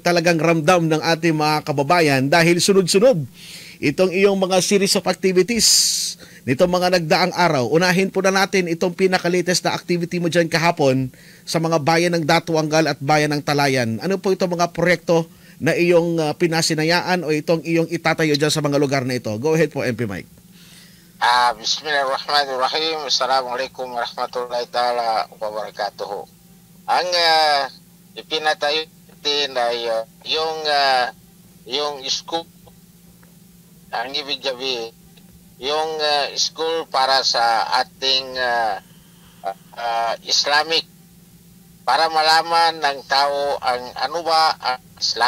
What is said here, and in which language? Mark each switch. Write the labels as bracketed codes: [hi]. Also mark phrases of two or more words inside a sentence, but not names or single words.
[tl] Talagang ramdam ng ating mga kababayan dahil sunod-sunod itong iyong mga [en] series of activities [tl] nitong mga nagdaang araw. Unahin po na natin itong pinaka-latest na activity mo dyan kahapon sa mga bayan ng Datuangal at bayan ng Talayan. Ano po itong mga proyekto na iyong pinasinayaan o itong iyong itatayo dyan sa mga lugar na ito? [en] Go ahead po, MP Mike. [ar] بسم الله الرحمن الرحيم. السلام عليكم ورحمة الله تعالى وبركاته. [tl] Ang ipinatayo natin ay yung school, ang ibig sabihin, yung school para sa ating Islamic, para malaman ng tao ang ano ba ang Islam.